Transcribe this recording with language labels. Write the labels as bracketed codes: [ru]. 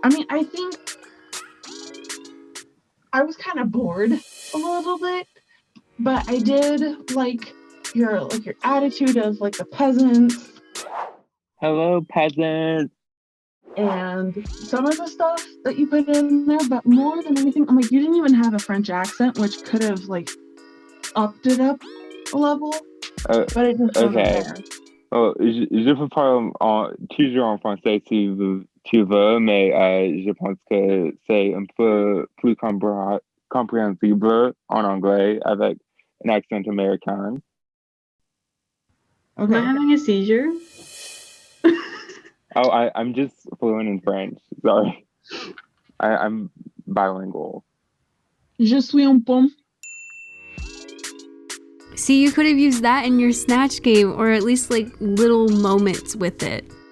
[en] I mean, I think I was kind of bored a little bit, but I did like your attitude of like the peasants. Hello, peasants. And some of the stuff that you put in there, but more than anything, I'm like, you didn't even have a French accent, which could have like upped it up a level. But it just wasn't there. [fr] Oh, je peux parler toujours en français si tu veux, mais je pense que c'est un peu plus compréhensible en anglais avec un accent américain. [en] Okay. Am I having a seizure? Oh, I'm just fluent in French. Sorry. I'm bilingual. [fr] Je suis un pomme. [en] See, you could have used that in your snatch game, or at least like little moments with it.